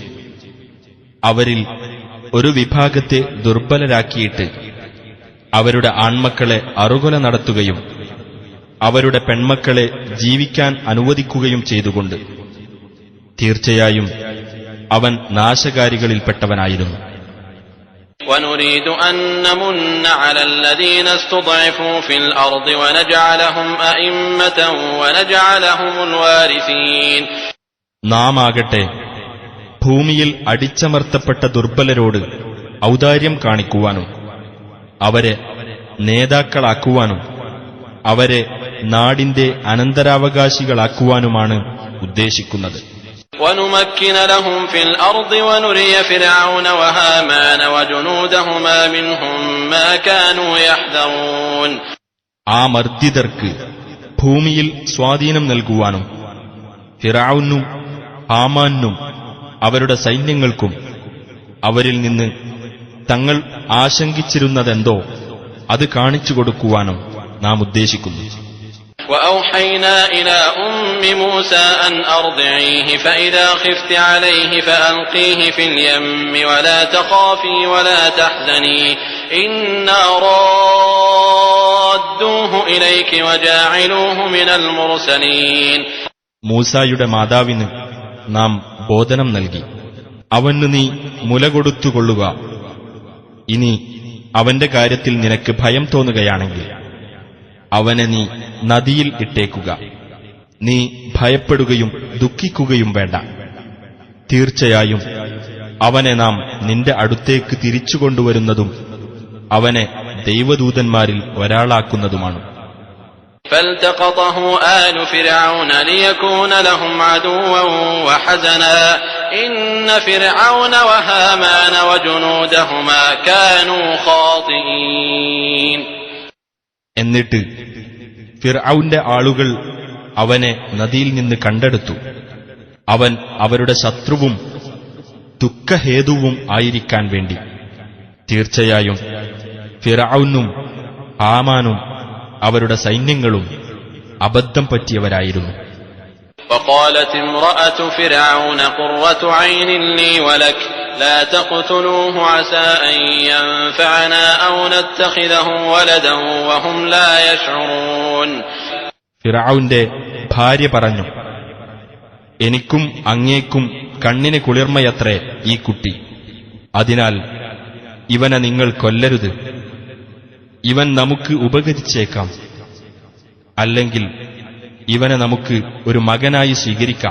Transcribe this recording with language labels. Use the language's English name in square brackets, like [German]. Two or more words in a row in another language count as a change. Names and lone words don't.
[Malayalam] അവരിൽ ഒരു വിഭാഗത്തെ ദുർബലരാക്കിയിട്ട് അവരുടെ ആൺമക്കളെ അറുകൊല നടത്തുകയും അവരുടെ പെൺമക്കളെ ജീവിക്കാൻ അനുവദിക്കുകയും ചെയ്തുകൊണ്ട് തീർച്ചയായും അവൻ നാശകാരികളിൽപ്പെട്ടവനായിരുന്നു. [Arabic] وَنُرِيدُ أَن نَّمُنَّ عَلَى الَّذِينَ اسْتُضْعِفُوا فِي الْأَرْضِ وَنَجْعَلَهُمْ أَئِمَّةً وَنَجْعَلَهُمُ الْوَارِثِينَ. [Malayalam] നാം ആകട്ടെ ഭൂമിയിൽ അടിച്ചമർത്തപ്പെട്ട ദുർബലരോട് ഔദാര്യം കാണിക്കുവാനും അവരെ നേതാക്കളാക്കുവാനും അവരെ നാടിന്റെ അനന്തരാവകാശികളാക്കുവാനുമാണ് ഉദ്ദേശിക്കുന്നത്. [Arabic] وَنُمَكِّنَ لَهُمْ فِي الْأَرْضِ وَنُرِيَ فِرْعَوْنَ وَهَامَانَ وَجُنُودَهُمَا مِنْهُمْ مَا كَانُوا يَحْذَرُونَ. [Malayalam] ആ മർദ്ദിതർക്ക് ഭൂമിയിൽ സ്വാധീനം നൽകുവാനും ഫിർഔനും ഹാമാനും അവരുടെ സൈന്യങ്ങൾക്കും അവരിൽ നിന്ന് തങ്ങൾ ആശങ്കിച്ചിരുന്നതെന്തോ അത് കാണിച്ചു കൊടുക്കുവാനും നാം ഉദ്ദേശിക്കുന്നു. [Arabic] وَأَوْحَيْنَا إِلَى أُمِّ مُوسَىٰ أَنْ أَرْضِعِيهِ فَإِذَا خِفْتِ عَلَيْهِ فَأَلْقِيهِ فِي الْيَمِّ وَلَا تَخَافِي وَلَا تَحْزَنِي إِنَّا رَادُّوهُ إِلَيْكِ وَجَاعِلُوهُ مِنَ الْمُرْسَلِينَ. [Malayalam] മൂസായുടെ മാതാവിന് നാം ബോധനം നൽകി. അവന് നീ മുല കൊടുത്തുകൊള്ളുക. ഇനി അവന്റെ കാര്യത്തിൽ നിനക്ക് ഭയം തോന്നുകയാണെങ്കിൽ അവനെ നീ നദിയിൽ ഇട്ടേക്കുക. നീ ഭയപ്പെടുകയും ദുഃഖിക്കുകയും വേണ്ട. തീർച്ചയായും അവനെ നാം നിന്റെ അടുത്തേക്ക് തിരിച്ചുകൊണ്ടുവരുന്നതും അവനെ ദൈവദൂതന്മാരിൽ ഒരാളാക്കുന്നതുമാണ്. [Arabic] فالتقطه آل فرعون ليكون لهم عدوا وحزنا إن فرعون وهامان وجنودهما كانوا خاطئين. [Malayalam] എന്നിട്ട് ഫിർഔന്റെ ആളുകൾ അവനെ നദിയിൽ നിന്ന് കണ്ടെടുത്തു. അവൻ അവരുടെ ശത്രുവും ദുഃഖഹേതുവും ആയിരിക്കാൻ വേണ്ടി. തീർച്ചയായും ഫിർഔനും ഹാമാനും അവരുടെ സൈന്യങ്ങളും അബദ്ധം പറ്റിയവരായിരുന്നു. [Arabic] وقالت امرأة فرعون قرة عين لي ولك لا تقتلوه عسى أن ينفعنا أو نتخذه ولدا وهم لا يشعرون. [Malayalam] ഫിർഔന്റെ ഭാര്യ പറഞ്ഞു, എനിക്കും അങ്ങേക്കും കണ്ണിന് കുളിർമയത്രേ ഈ കുട്ടി. അതിനാൽ ഇവനെ നിങ്ങൾ കൊല്ലരുത്. ഇവൻ നമുക്ക് ഉപകരിച്ചേക്കാം. അല്ലെങ്കിൽ ഇവനെ നമുക്ക് ഒരു മകനായി സ്വീകരിക്കാം.